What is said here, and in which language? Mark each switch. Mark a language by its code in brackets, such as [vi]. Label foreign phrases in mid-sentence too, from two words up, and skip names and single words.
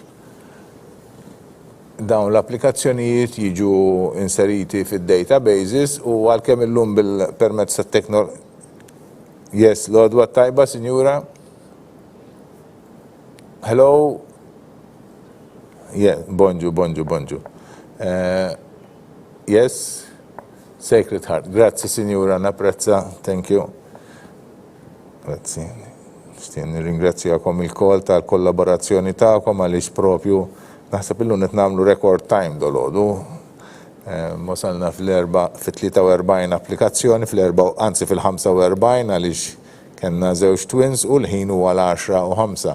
[mt] Dawn l-applikazzjonijiet jiġu inseriti fid-databases u għalkemm illum bil-permezz tat-teknoloġija. Yes, l-għodwa tajba, Sinjura? [en] Hello? Yeah, [mt] bonġu, bonġu, bonġu. [en] Yes? Sacred Heart. [mt] Grazzi, Sinjura, napprezza. [en] Thank you. [mt] Grazzi. Nirringrazzjakom il-kol tal-kollaborazzjoni ta'kom għaliex propju naħseb illum qed nagħmlu [en] record time [mt] dolodu. Wasalna fil-43 applikazzjoni, anzi fil-45 għaliex kellna żewġ twins u l-ħin huwa l-10 u 5.